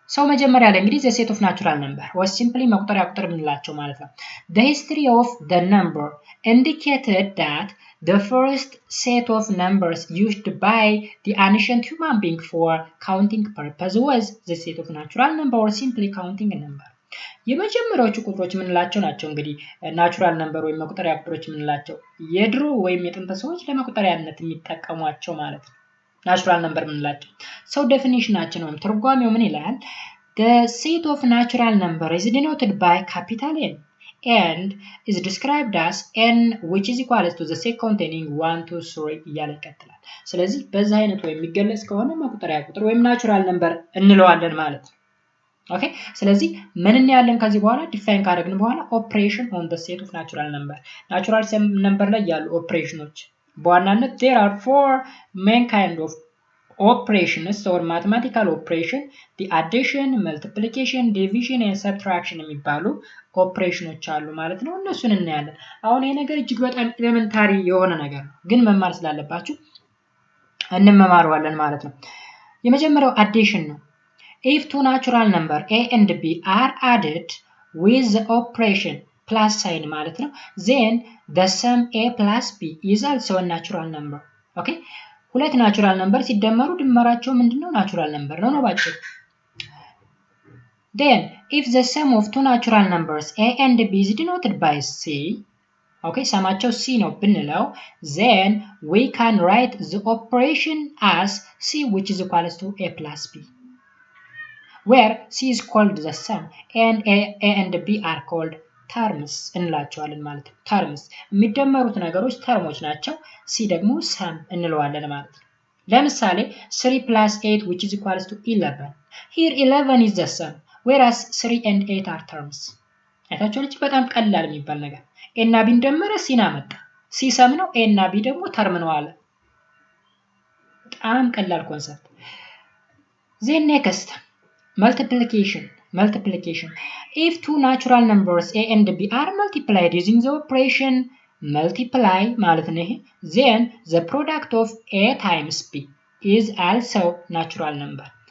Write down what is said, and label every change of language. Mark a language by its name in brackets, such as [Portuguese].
[Amharic] መጀመሪያ ላይ እንግዲህ [English] the set of natural number was simply [Amharic] መቁጠሪያ ቁጥር የምንላቸው ማለት ነው። [English] The history of the number indicated that the first set of numbers used by the ancient human being for counting purpose was the set of natural number or simply counting a number. [Amharic] የመጀመሪያዎቹ ቁጥሮች የምንላቸው ናቸው እንግዲህ ናቹራል ነምበር ወይም መቁጠሪያ ቁጥሮች የምንላቸው የድሮ ወይም የጥንት ሰዎች ለመቁጠሪያነት የሚጠቀሟቸው ማለት ነው። ናቹራል ነምበር የምንላቸው ዴፊኒሽናችን ወይም ትርጓሜው ምን ይላል? [English] The set of natural number is denoted by capital N and is described as n which is equal to the set containing 1 2 3 [Amharic] እያለ ይቀጥላል። ስለዚህ በዛ አይነት ወይም የሚገለጽ ከሆነ መቁጠሪያ ቁጥር ወይም ናቹራል ነምበር እንለዋለን ማለት ነው። ኦኬ ስለዚህ ምን እናያለን ከዚህ በኋላ ዲፋይን ካደረግን በኋላ ኦፕሬሽን ኦን [English] the set of natural number [Amharic] ናቹራል ነምበር ላይ ያሉ ኦፕሬሽኖች በዋናነት [English] there are 4 main kind of operations or mathematical operation the addition, multiplication, division and subtraction [Amharic] የሚባሉ ኦፕሬሽኖች አሉ ማለት ነው። እነሱን እናያለን። አሁን ይሄ ነገር እጅግ በጣም ኤሌመንታሪ የሆነ ነገር ነው፣ ግን መማር ስላለባችሁ እንመማረዋለን ማለት ነው። የመጀመሪያው አዲሽን ነው። [English] If two natural number a and b are added with the operation plus sign [Amharic] ማለት ነው, [English] then the sum a plus b is also a natural number. Okay? [Amharic] ሁለት ናቹራል ነምበር ሲደመሩ ድምራቸው ምንድነው? ናቹራል ነምበር ነው ባጭሩ። [English] Then if the sum of two natural numbers a and b is denoted by c, okay, [Amharic] ሰማቸው c ነው ብንለው, [English] then we can write the operation as c which is equal to a plus b. Where c is called the sum and a and b are called terms [Amharic] እንላቸዋለን ማለት ነው። terms የሚደመሩት ነገሮች ተርሞች ናቸው። c ደግሞ sum እንለዋለን ማለት ነው። [English] ለምሳሌ 3 plus 8 which is equal to 11. Here 11 is the sum whereas 3 and 8 are terms. [Amharic] አይታችኋል? እቺ በጣም ቀላል የሚባል ነገር a እና b እንደመረ c ና መጣ። c sum ነው፣ a እና b ደግሞ ተርም ነው አለ። በጣም ቀላል ኮንሰፕት። [English] then next multiplication. If two natural numbers a and b are multiplied using the operation multiply [Amharic] ማለት ነው ይሄ, [English] then the product of a times b is also natural number.